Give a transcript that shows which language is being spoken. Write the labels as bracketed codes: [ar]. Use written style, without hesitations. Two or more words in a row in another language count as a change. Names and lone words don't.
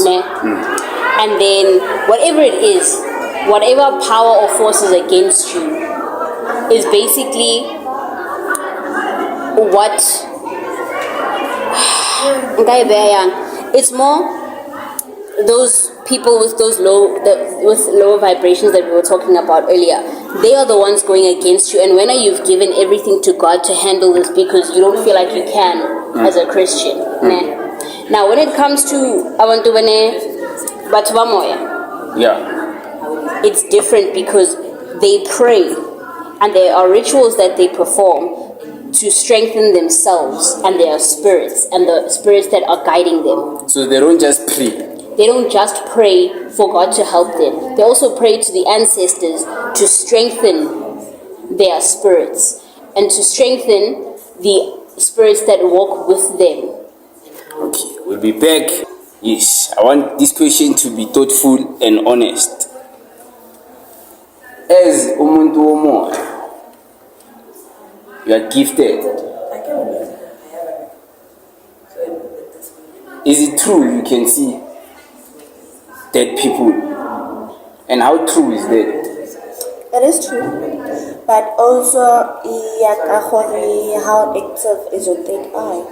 [en] And then whatever it is, whatever power or forces against you is basically what it's more those people with those with lower vibrations that we were talking about earlier. They are the ones going against you, and when you've given everything to God to handle this because you don't feel like you can as a Christian. Now when it comes to [tn] abantu batho ba moya, [en] it's different because they pray and there are rituals that they perform to strengthen themselves and their spirits and the spirits that are guiding them. So they don't just pray. They don't just pray for God to help them. They also pray to the ancestors to strengthen their spirits and to strengthen the spirits that walk with them. Okay, we'll be back. Yes, I want this question to be thoughtful and honest. As [zu] umuntu womoya, [en] you are gifted. Is it true you can see dead people? And how true is that? It is true. But also, how active is your third eye?